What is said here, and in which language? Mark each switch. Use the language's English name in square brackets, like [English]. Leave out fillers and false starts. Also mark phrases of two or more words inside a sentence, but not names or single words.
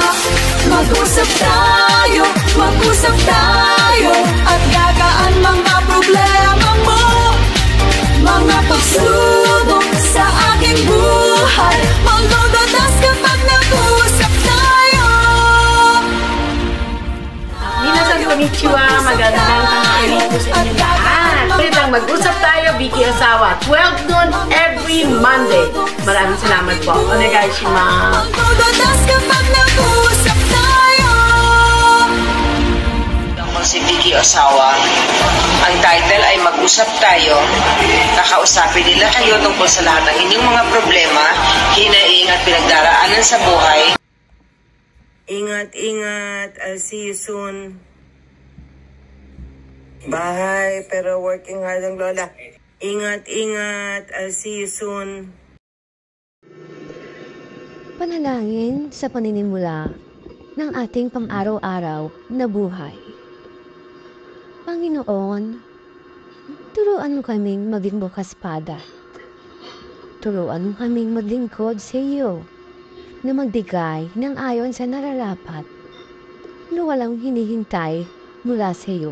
[Filipino] Mag-usap tayo at gagaan mga problema mo. Mga pagsubok sa aking buhay malulutas kapag nag-usap tayo. [Japanese] みなさん こんにちは, [Filipino] magandang tanghali po sa inyo lahat. Ulit lang Mag-usap Tayo, Vicky Ozawa, [English] 12 noon every Monday. [Filipino] Maraming salamat po. Onegaishimasu. Malulutas kapag nag-usap tayo. Ako si Vicky Ozawa. Ang title ay Mag-usap Tayo. Kakausapin nila kayo tungkol sa lahat ng inyong mga problema, hinaing at pinagdaraanan sa buhay. Ingat, ingat. [English] I'll see you soon. [Filipino] Bye. Pero [English] working hard [Filipino] ang lola. Ingat, ingat. [English] I'll see you soon. [Filipino] Panalangin sa paninimula ng ating pang-araw-araw na buhay. Panginoon, turuan mo kaming maging bukas-pada Turuan mo kaming maglingkod sa iyo na magbigay ng ayon sa nararapat na walang hinihintay mula sa iyo.